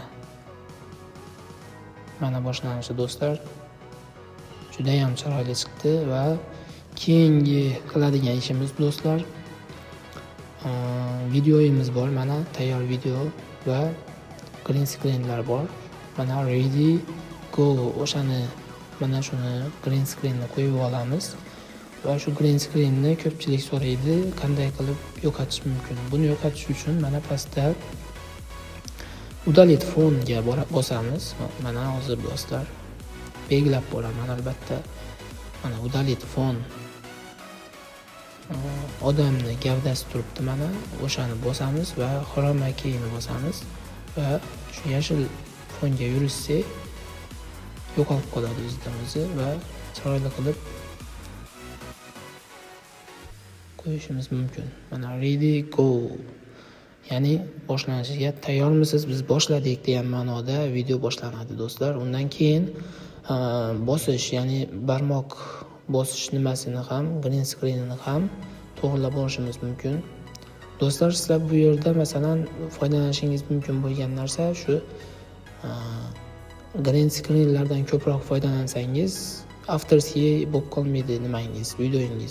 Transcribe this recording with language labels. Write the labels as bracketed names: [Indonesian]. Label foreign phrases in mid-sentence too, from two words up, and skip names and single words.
[Uzbek] Mana boshlanishi do'stlar juda ham chiroyli chiqdi va keyingi qiladigan ishimiz do'stlar, videoyimiz bor. Mana tayyor video va [English] green screenlar [Uzbek] bor. [English] Mana ready go, [Uzbek] mana shuni [English] green screenni [Uzbek] qo'yib olamiz va shu [English] green screenni [Uzbek] ko'pchilik so'raydi, qanday qilib yo'qotish mumkin. Buni yo'qotish uchun mana pastda udalить fonga bosamiz. Mana hozir do'stlar belgilab boraman albatta. Mana [Russian] удалить фон, [Uzbek] odamni gavdasi turibdi, mana o'shani bosamiz va [English] chroma keyni [Uzbek] bosamiz va shu yashil fonga yurishsak yo'qolib qoladi o'zidan-o'zi va chiroyli qilib qo'yishimiz mumkin. [English] Mana ready go, [Uzbek] ya'ni boshlanishiga tayyormisiz, biz boshladik degan ma'noda video boshlanadi do'stlar. Undan keyin bosish, ya'ni barmoq bosish nimasini ham, [English] green screenini [Uzbek] ham to'g'rilab olishimiz mumkin. Do'stlar, sizlar bu yerda masalan foydalanishingiz mumkin bo'lgan narsa shu [English] green screenlardan [Uzbek] ko'proq foydalansangiz afterski bo'lib qolmaydi nimangiz, videoingiz.